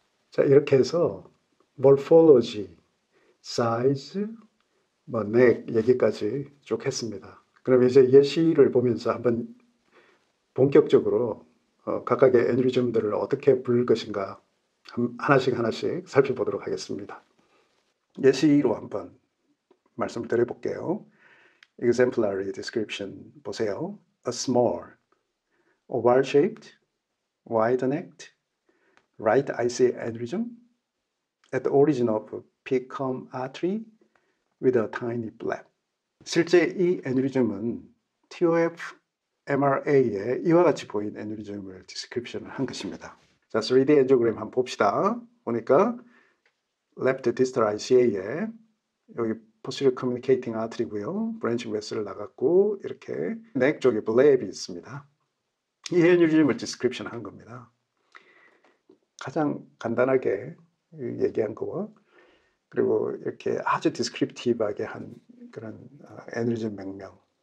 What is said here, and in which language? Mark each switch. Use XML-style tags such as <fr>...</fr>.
<ko>자, 이렇게 해서 morphology, size, 뭐 neck 얘기까지 쭉 했습니다. 그럼 이제 예시를 보면서 한번 본격적으로 각각의 애뉴리즘들을 어떻게 부를 것인가 하나씩 살펴보도록 하겠습니다. 예시로 한번 말씀을 드려볼게요.</ko> <en>exemplary description</en> <ko>보세요.</ko> <en>A small, oval-shaped, wide-necked, right ICA aneurysm at the origin of PCOM artery with a tiny flap.</en> <ko>실제 이 애뉴리즘은 TOF MRA에 이와 같이 보인 애뉴리즘을 디스크립션을 한 것입니다. 자, 3D 엔지오그램 한번 봅시다.</ko> <en>보니까 left distal ICA에 여기 posterior communicating artery고요.</en> <ko>branching vessel을 나갔고 이렇게 넥 쪽에 블랩이 있습니다. 이 애뉴리즘을 디스크립션 한 겁니다. 가장 간단하게 얘기한 거와 그리고 이렇게 아주 디스크립티브하게 한 그런 애뉴리즘 명명.</ko>